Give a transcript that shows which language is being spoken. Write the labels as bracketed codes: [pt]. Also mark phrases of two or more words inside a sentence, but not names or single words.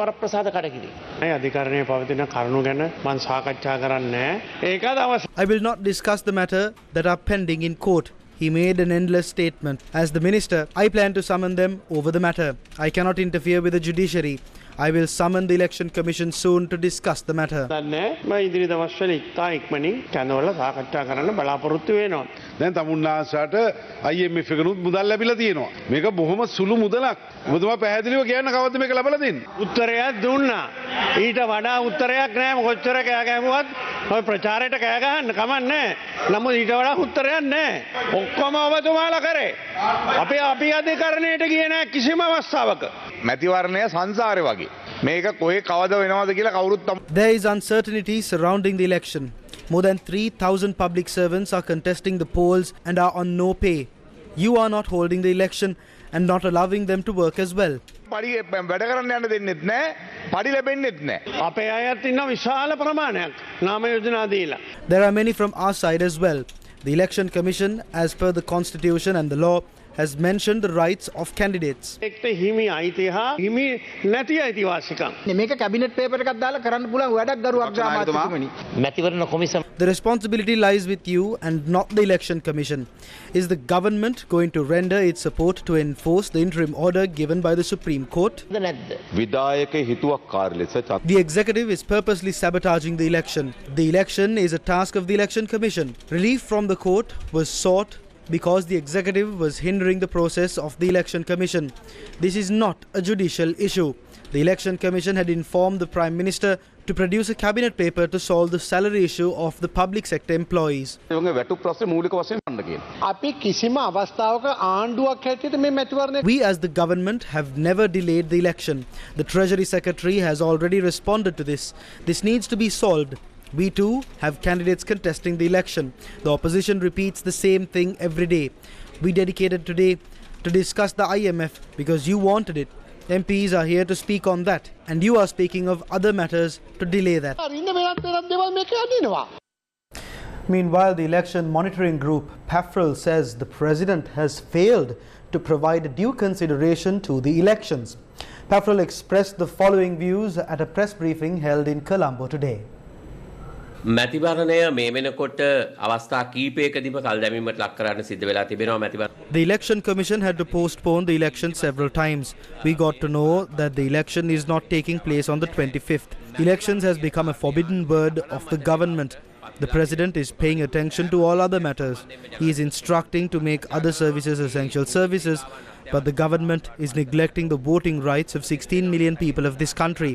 [en] I will not discuss the matter that are pending in court. He made an endless statement. As the minister, I plan to summon them over the matter. I cannot interfere with the judiciary. I will summon the Election Commission soon to discuss the matter. [si] දැන් තමුන්නාසට IMF එකනුත් මුදල් ලැබිලා තියෙනවා. මේක බොහොම සුළු මුදලක්. ඔබතුමා පැහැදිලිව කියන්න කවද්ද මේක ලැබලා දෙන්නේ? උත්තරයක් දුන්නා. ඊට වඩා උත්තරයක් නැහැ. කොච්චර කෑ ගැහුවත් ඔය ප්‍රචාරයට කෑ ගහන්න කමක් නැහැ. නමුත් ඊට වඩා උත්තරයක් නැහැ. ඔක්කොම ඔබතුමාලා කරේ. අපි අධිකරණයට ගියේ නැහැ කිසිම අවස්ථාවක. මැතිවරණය සංසාරේ වගේ. මේක කොහේ කවද වෙනවද කියලා කවුරුත් [en] There is uncertainty surrounding the election. More than 3,000 public servants are contesting the polls and are on no pay. You are not holding the election and not allowing them to work as well. There are many from our side as well. The Election Commission, as per the Constitution and the law, has mentioned the rights of candidates. [si] එක්ට හිමි අයිතිය හා හිමි නැති අයිතිවාසිකම්. මේක [en] cabinet paper [si] එකක් දාලා කරන්න පුළුවන් වැඩක් ගරු අග්‍රාමාත්‍යතුමනි. මැතිවරණ කොමිසම [en] The responsibility lies with you and not the Election Commission. Is the government going to render its support to enforce the interim order given by the Supreme Court? [si] නැද්ද? විදායක හිතුවක්කාර ලෙස [en] The executive is purposely sabotaging the election. The election is a task of the Election Commission. Relief from the court was sought because the executive was hindering the process of the Election Commission. This is not a judicial issue. The Election Commission had informed the Prime Minister to produce a cabinet paper to solve the salary issue of the public sector employees. වැටු ප්‍රශ්නේ මූලික වශයෙන් ගන්න කියන. අපි කිසිම අවස්ථාවක ආණ්ඩුවක් හැටියට මේ මැතිවරණය We as the government have never delayed the election. The Treasury Secretary has already responded to this. This needs to be solved. We too have candidates contesting the election. The opposition repeats the same thing every day. We dedicated today to discuss the IMF because you wanted it. MPs are here to speak on that, and you are speaking of other matters to delay that. Meanwhile, the election monitoring group PAFREL says the president has failed to provide due consideration to the elections. PAFREL expressed the following views at a press briefing held in Colombo today. [si] මැතිවරණය මේ වෙනකොට අවස්ථා කීපයකදීම කල් දැමීමට ලක් කරන්න සිද්ධ වෙලා තිබෙනවා මැතිවරණ. [en] The Election Commission had to postpone the election several times. We got to know that the election is not taking place on the 25th. Elections has become a forbidden word of the government. The president is paying attention to all other matters. He is instructing to make other services essential services, but the government is neglecting the voting rights of 16 million people of this country.